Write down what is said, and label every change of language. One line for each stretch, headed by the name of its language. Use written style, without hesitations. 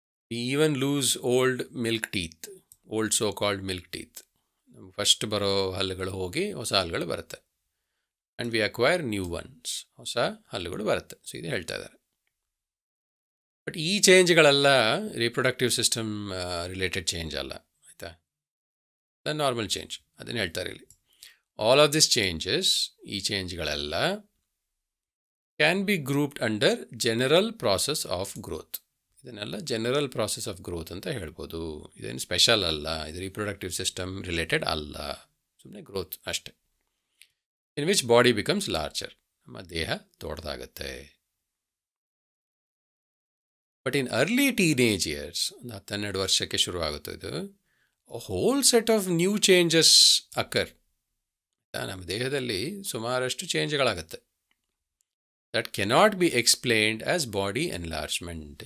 English: We even lose old milk teeth, old so-called milk teeth.
Kannada: ನಮ್ಗೆ first ಬರೋ ಹಲ್ಲುಗಳು ಹೋಗಿ ಹೊಸ ಹಲ್ಲುಗಳು ಬರುತ್ತೆ.
English: and we acquire new ones,
Kannada: ಹೊಸ ಹಲ್ಲುಗಳು ಬರುತ್ತೆ. ಸೊ ಇದು ಹೇಳ್ತಾ ಇದ್ದಾರೆ. ಬಟ್ ಈ ಚೇಂಜ್ಗಳೆಲ್ಲ ರಿಪ್ರೊಡಕ್ಟಿವ್ ಸಿಸ್ಟಮ್ ರಿಲೇಟೆಡ್ ಚೇಂಜ್ ಅಲ್ಲ, ಆಯಿತಾ?
English: the normal change,
Kannada: ಅದನ್ನು ಹೇಳ್ತಾರೆ ಇಲ್ಲಿ.
English: all of this changes,
Kannada: ಈ ಚೇಂಜ್ಗಳೆಲ್ಲ
English: Can be grouped under general process of growth.
Kannada: ಇದನ್ನೆಲ್ಲ ಜನರಲ್ ಪ್ರಾಸೆಸ್ ಆಫ್ ಗ್ರೋತ್ ಅಂತ ಹೇಳ್ಬೋದು. ಇದೇನು ಸ್ಪೆಷಲ್ ಅಲ್ಲ, ಇದು ರಿಪ್ರೊಡಕ್ಟಿವ್ ಸಿಸ್ಟಮ್ ರಿಲೇಟೆಡ್ ಅಲ್ಲ, ಸುಮ್ಮನೆ ಗ್ರೋತ್ ಅಷ್ಟೆ.
English: in which body becomes larger,
Kannada: ನಮ್ಮ ದೇಹ ದೊಡ್ಡದಾಗತ್ತೆ.
English: but in early teenage years,
Kannada: ಒಂದು 10-12 ವರ್ಷಕ್ಕೆ ಶುರುವಾಗುತ್ತೆ ಇದು,
English: Whole set of new changes occur.
Kannada: ನಮ್ಮ ದೇಹದಲ್ಲಿ ಸುಮಾರಷ್ಟು ಚೇಂಜ್ಗಳಾಗತ್ತೆ.
English: that cannot be explained as body enlargement.